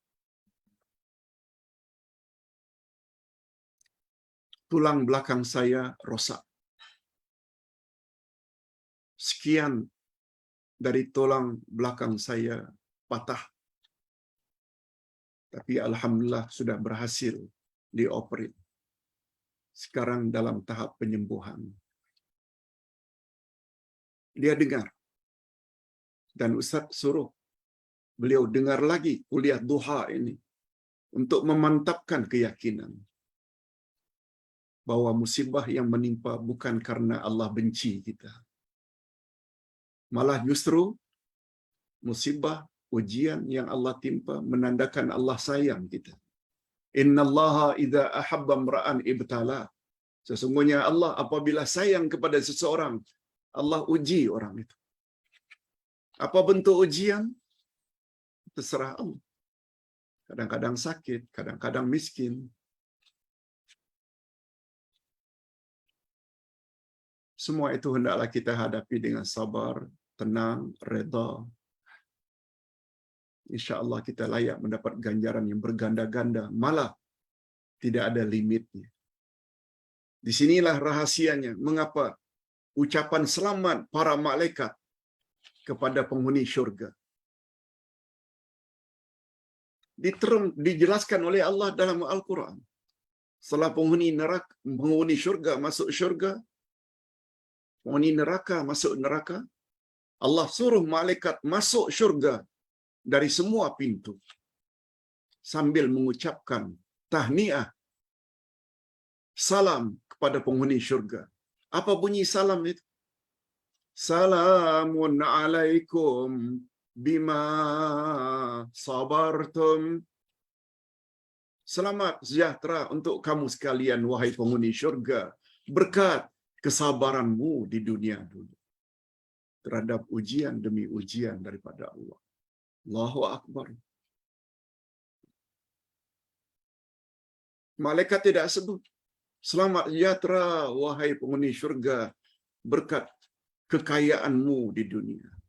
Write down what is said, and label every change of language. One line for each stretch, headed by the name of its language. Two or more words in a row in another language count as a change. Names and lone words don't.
Malay: Tulang belakang saya rosak. Sekian dari tulang belakang saya patah. Tapi alhamdulillah sudah berhasil dioperate. sekarang dalam tahap penyembuhan. Dia dengar. Dan Ustaz suruh beliau dengar lagi kuliah duha ini untuk memantapkan keyakinan bahwa musibah yang menimpa bukan karena Allah benci kita. Malah justru musibah, ujian yang Allah timpa menandakan Allah sayang kita.
Arabic: إن الله إذا أحب امرأ ابتلى.
Malay: Sesungguhnya Allah apabila sayang kepada seseorang, Allah uji orang itu. Apa bentuk ujian? Terserah Allah. Kadang-kadang sakit, kadang-kadang miskin. Semua itu hendaklah kita hadapi dengan sabar, tenang, redha. InsyaAllah kita layak mendapat ganjaran yang berganda-ganda. Malah tidak ada limitnya. Di sinilah rahasianya. Mengapa ucapan selamat para malaikat kepada penghuni syurga dijelaskan oleh Allah dalam Al-Quran. Setelah penghuni syurga masuk syurga, penghuni neraka masuk neraka, Allah suruh malaikat masuk syurga dari semua pintu sambil mengucapkan tahniah, salam kepada penghuni syurga. Apa bunyi salam itu?
Arabic: سلام عليكم بما صبرتم.
Malay: Selamat sejahtera untuk kamu sekalian, wahai penghuni syurga, berkat kesabaranmu di dunia dulu terhadap ujian demi ujian daripada Allah.
Arabic: الله أكبر.
Malay: Malaikat tidak sebut selamat sejahtera wahai penghuni syurga berkat kekayaanmu di dunia.